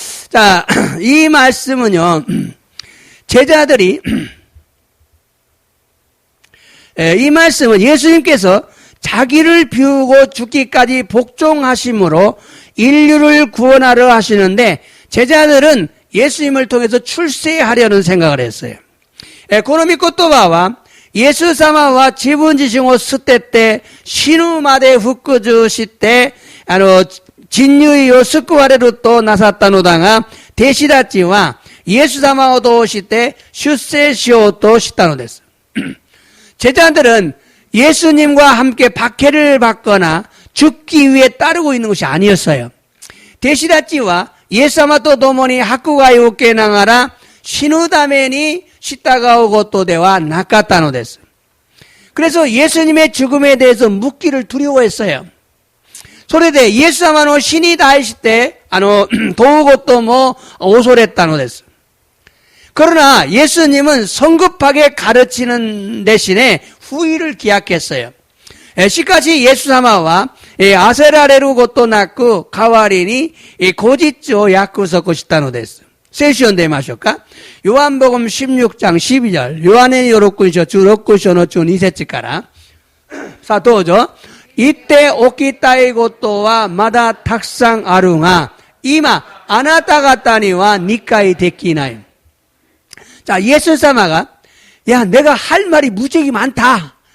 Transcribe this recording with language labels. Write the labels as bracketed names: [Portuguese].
[Korean] 자, 이 말씀은요, 제자들이 이 말씀은 예수님께서 자기를 비우고 죽기까지 복종하심으로 인류를 구원하려 하시는데 제자들은 예수님을 통해서 출세하려는 생각을 했어요. [Japanese] この御言葉はイエス様は自分自身を捨てて死ぬまで服従して 진유의よ救われるとなさったのだが、弟子たちはイエス様を通して出世しようとしたのです。 [Korean] 제자들은 예수님과 함께 박해를 받거나 죽기 위해 따르고 있는 것이 아니었어요. [Japanese] 弟子たちはイエス様と共に迫害を受けながら死ぬために従うことではなかったのです。 [Korean] 그래서 예수님의 죽음에 대해서 묻기를 두려워했어요. [Japanese] それでイエス様の死に対して問うことも恐れたのです。 [Korean] 그러나 예수님은 성급하게 가르치는 대신에 후일을 기약했어요. [Japanese] しかし 예수様は 焦られることなく代わりに後日を約束したのです。聖書を読んでみましょうか。 [Korean] 요한복음 16장 12절 [Japanese] ヨハネの6章16章の12節から さあどうぞ。 이때 起きたいことはまだたくさんあるが今あなた方には理解できない。 [Korean] 자, 예수사마가, 야, 내가 할 말이 무지하게 많다.